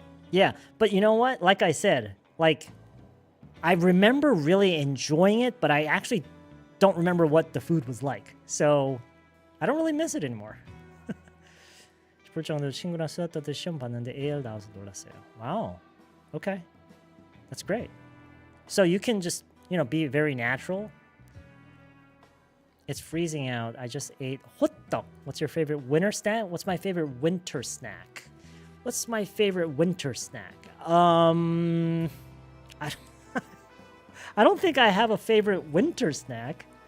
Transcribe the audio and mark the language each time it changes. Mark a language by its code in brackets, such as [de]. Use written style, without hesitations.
[en] Yeah, but you know what? Like I said, like, I remember really enjoying it, but I actually don't remember what the food was like. So, I don't really miss it anymore. [ko] 싶을 정도로 친구랑 수다 떨듯 시험 봤는데 AL 나와서 놀랐어요. [en] Wow. Okay. That's great. So you can just, be very natural. It's freezing out. I just ate 호떡. What's your favorite winter snack? What's my favorite winter snack? What's my favorite winter snack? I don't think I have a favorite winter snack.